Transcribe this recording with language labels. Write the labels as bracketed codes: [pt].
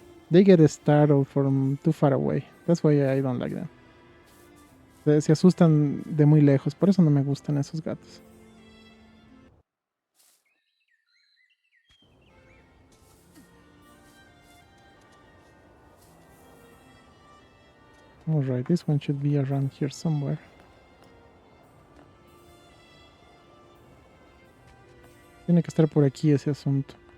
[en] They get startled from too far away. That's why I don't like them. [es] Se asustan de muy lejos, por eso no me gustan esos gatos. [en] Alright, this one should be around here somewhere. [es] Tiene que estar por aquí ese asunto.